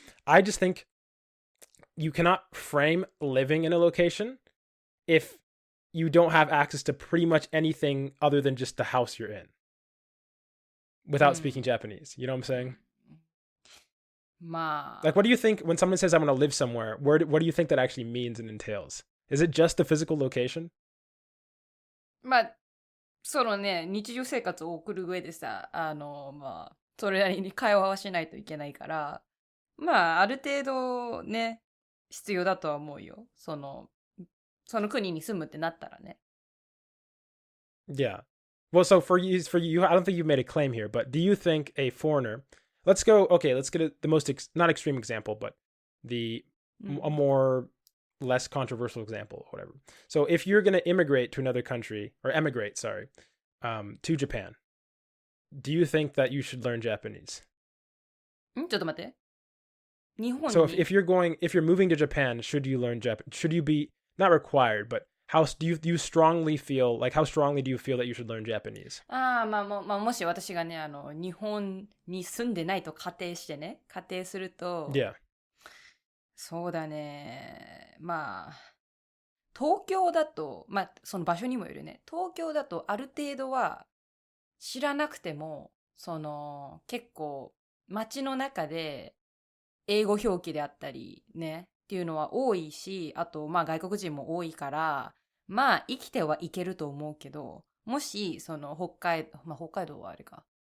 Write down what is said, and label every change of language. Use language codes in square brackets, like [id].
[en] I just think you cannot frame living in a location if you don't have access to pretty much anything other than just the house you're in without speaking Japanese. You know what I'm saying? Like, what do you think when someone says I'm going to live somewhere? What do you think that actually means and entails? Is it just the physical location? [ja] まあ、そのね、日常生活を送る上でさ、それなりに会話はしないといけないから、まあ、ある程度ね、必要だとは思うよ。その国に住むってなったらね。 [en] Yeah. Well, so for you, I don't think you've made a claim here, but do you think a foreigner, let's get the most, not extreme example, but a more less controversial example, or whatever. So if you're going to emigrate to another country, or emigrate, to Japan, do you think that you should learn Japanese? [ja] ちょっと待って。日本に [en] So if you're moving to Japan, should you learn Japanese? Should you be, not required, but how do you strongly feel, like how strongly do you feel that you should learn Japanese? [ja] まあ、もし私がね、日本に住んでないと仮定すると、 [en] Yeah. [ja] そうだね。まあ、東京だと、まあ、その場所にもよるね。東京だとある程度は知らなくても、結構街の中で英語表記であったりね、っていうのは多いし、あと、まあ外国人も多いから、まあ生きてはいけると思うけど、もし、北海道はあれか。